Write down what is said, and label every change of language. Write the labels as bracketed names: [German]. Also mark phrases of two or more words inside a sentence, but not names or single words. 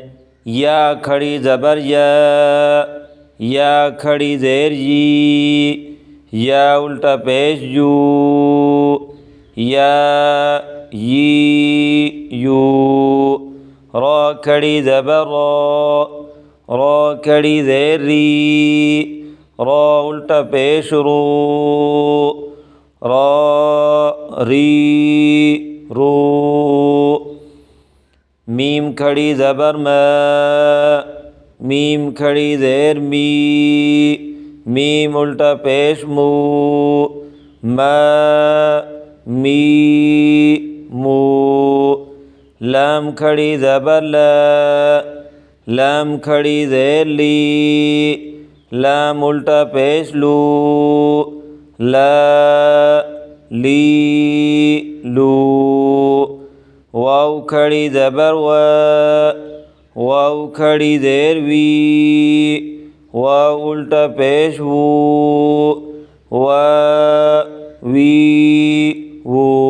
[Urdu] یا کھڑی زبر یا، یا کھڑی زیر یی، یا الٹا پیش یو، یا یی یو۔ را کھڑی زبر را، را کھڑی زیر ری، را الٹا پیش رو، را ری رو۔ میم کھڑی زبر ما، میم کھڑی زیر می، میم الٹا پیش مو، ما، می، مو۔ لام کھڑی زبر لا، لام کھڑی زیر لی، لام الٹا پیش لو، لا، لی، لو۔ واو کھڑی زبر وا، واو کھڑی زیر وی، واو الٹا پیش وو، وا، وی، وو۔